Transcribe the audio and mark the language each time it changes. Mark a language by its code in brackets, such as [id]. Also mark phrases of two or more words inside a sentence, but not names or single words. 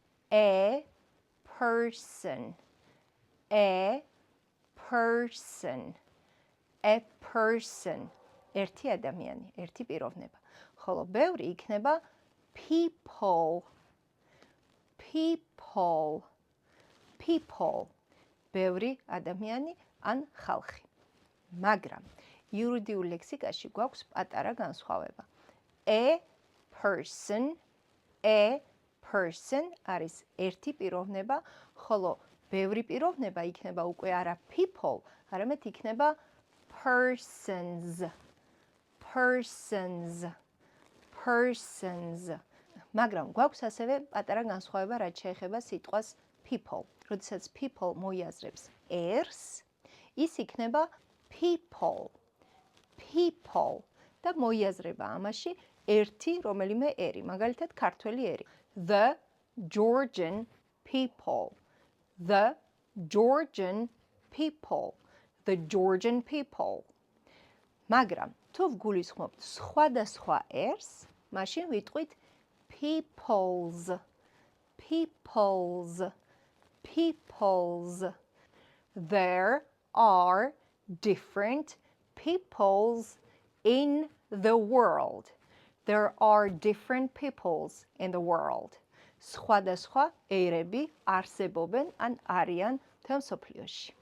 [en] A person. A person. A person. [ka] ერთი ადამიანი, ერთი პიროვნება. ხოლო ბევრი იქნება people. [en] People. People. [ka] ბევრი ადამიანი ან ხალხი. მაგრამ იურიდიულ ლექსიკაში გვაქვს პატარა განსხვავება. [en] A person. A person [ka] არის ერთი პიროვნება, ხოლო ბევრი პიროვნება იქნება უკვე არა people, არამედ იქნება persons. Persons. Persons. მაგრამ გვაქვს ასევე პატარა განსხვავება, რაც შეეხება სიტყვას people. როდესაც people მოიაზრებს erს, ის იქნება people. People. და მოიაზრება ამაში ერთი რომელიმე ერი, მაგალითად ქართველი ერი. [en] The Georgian people. The Georgian people. The Georgian people. [ka] მაგრამ თუ ვგულისხმობთ სხვადასხვა ერს, მაშინ ვიტყვით peoples. [en] Peoples. Peoples. There are different peoples in the world. There are different peoples in the world. [ka] სხვადასხვა ერები არსებობენ ან არიან მთელ მსოფლიოში.